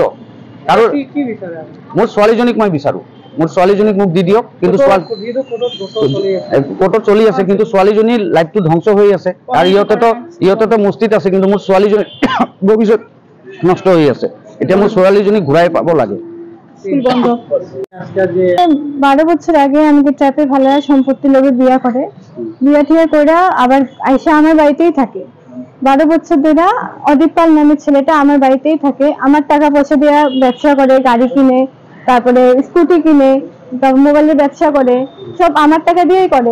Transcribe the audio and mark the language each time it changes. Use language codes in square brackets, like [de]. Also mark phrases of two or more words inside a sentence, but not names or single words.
[as] আৰু মোৰ ছোৱালীজনীক মই বিচাৰো, মোৰ ছোৱালীজনীক মোক দি দিয়ক। কিন্তু কোৰ্টত চলি আছে, কিন্তু ছোৱালীজনীৰ লাইফটো ধ্বংস হৈ আছে। আৰু ইহঁতেতো মস্তিত আছে, কিন্তু মোৰ ছোৱালীজনী ভৱিষ্যত নষ্ট হৈ আছে। এতিয়া মোৰ ছোৱালীজনীক ঘূৰাই পাব লাগে। [bn] 12 বছর আগে আমাকে ট্র্যাপে ভালো সম্পত্তির লোকে বিয়া করে, বিয়া ঠিয়া করে আবার আইসা আমার বাড়িতেই থাকে। 12 বছর ধরে অদীপ পাল নামের ছেলেটা আমার বাড়িতেই থাকে। আমার টাকা পয়সা দিয়ে ব্যবসা করে, গাড়ি কিনে, তারপরে স্কুটি কিনে, মোবাইলের ব্যবসা করে, সব আমার টাকা দিয়েই করে।